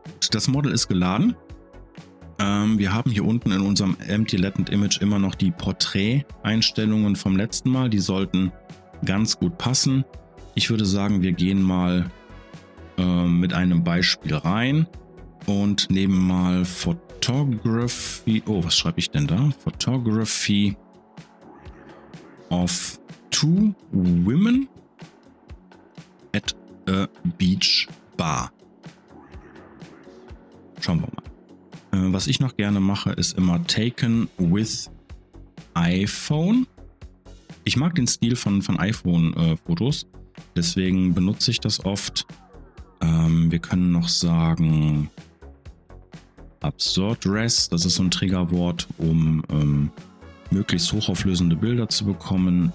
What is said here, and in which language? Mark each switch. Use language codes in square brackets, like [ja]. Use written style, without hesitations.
[de] Das Model ist geladen. Wir haben hier unten in unserem Empty Latent Image immer noch die Porträt-Einstellungen vom letzten Mal. Die sollten ganz gut passen. Ich würde sagen, wir gehen mal mit einem Beispiel rein und nehmen mal Photography. Oh, was schreibe ich denn da? [en] Photography of two women at a beach bar. [de] Schauen wir mal. Was ich noch gerne mache, ist immer [en] taken with iPhone. [de] Ich mag den Stil von iPhone-Fotos, deswegen benutze ich das oft. Wir können noch sagen Absurd Res, das ist so ein Triggerwort, um möglichst hochauflösende Bilder zu bekommen.